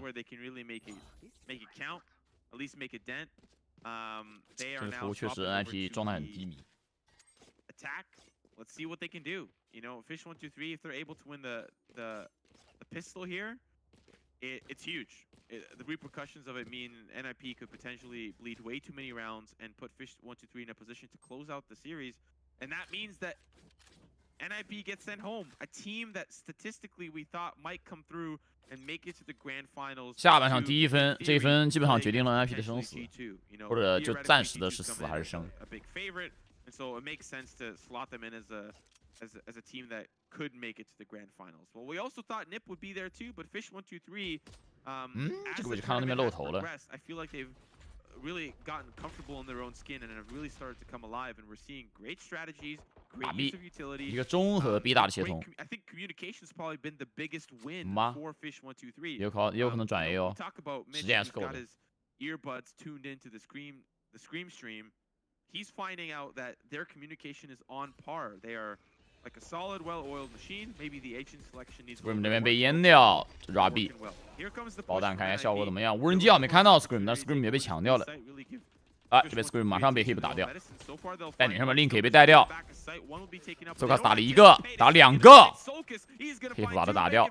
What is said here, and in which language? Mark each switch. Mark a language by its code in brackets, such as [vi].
[en] Where they can really make it count, at least make a dent. They are [zh] 这个图确实 NIP 状态很低迷。 [en] Attack. Let's see what they can do. You know, Fish123, if they're able to win the pistol here, it's huge. The repercussions of it mean NIP could potentially bleed way too many rounds and put Fish123 in a position to close out the series, and that means that NIP gets sent home. A team that statistically we thought might come through and make it to the grand finals. [zh] 下半场第1分，这一分基本上决定了 NIP 的生死，或者就暂时的是死还是生。 [en] A big favorite, and so it makes sense to slot them in as a team that could make it to the grand finals. Well, we also thought NIP would be there too, but Fish123, [zh] 这个位置看到那边露头了。 [en] I feel like they've really gotten comfortable in their own skin and have really started to come alive, and we're seeing great strategies, great use of utility. [zh] 一个中和 B 大的协同。 [en] I think communication's probably been the biggest win for Fish123. [zh] 也有可能转 A 哦，时间还是够的。 [en] Earbuds tuned into the Scream stream. He's finding out that their communication is on par. They are like a solid, well-oiled machine. Maybe the agent selection needs. [zh] Scream 那边被淹掉 ，RB。爆弹看一下效果怎么样？无人机啊没看到 Scream， 但 Scream 也被抢掉了。啊，这边 Scream 马上被 Hip 打掉，带领上面 Link 也被带掉。 Socas 打了一个，打2个 ，Hip 把他打掉。